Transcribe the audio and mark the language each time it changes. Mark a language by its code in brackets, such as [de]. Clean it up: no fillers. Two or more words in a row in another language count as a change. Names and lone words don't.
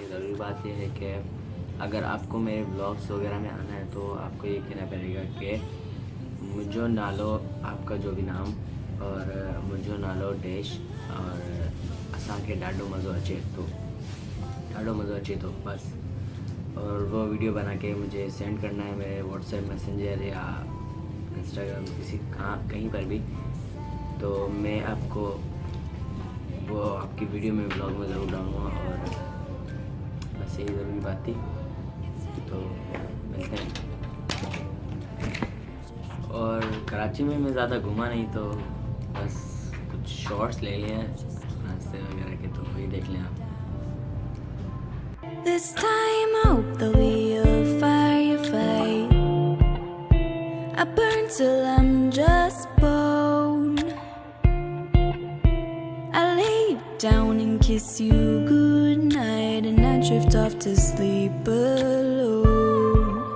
[ur] ضروری بات یہ ہے کہ اگر آپ کو میرے بلاگز وغیرہ میں آنا ہے تو آپ کو یہ کہنا پڑے گا کہ [sd] मुझो नालो [ur] آپ کا جو بھی نام اور [sd] मुझो नालो [ur] ڈیش اور [sd] असां के ॾाढो मज़ो अचे तो, ॾाढो मज़ो अचे तो बस, [ur] اور وہ ویڈیو بنا کے مجھے سینڈ کرنا ہے میرے واٹس ایپ میسنجر یا انسٹاگرام کسی کہیں پر بھی. تو میں آپ کو وہ آپ کی ویڈیو میں بلاگ میں ضرور ڈالوں گا اور بس یہی ضروری بات تھی. تو ملتے ہیں. اور کراچی میں میں زیادہ گھوما نہیں تو بس کچھ شارٹس لے لیے ہیں راستے وغیرہ کے، تو وہی دیکھ لیں آپ. [en] This time I hope that we'll firefight. I burn till I'm just bone. I lay down and kiss you goodnight, and I drift off to sleep alone.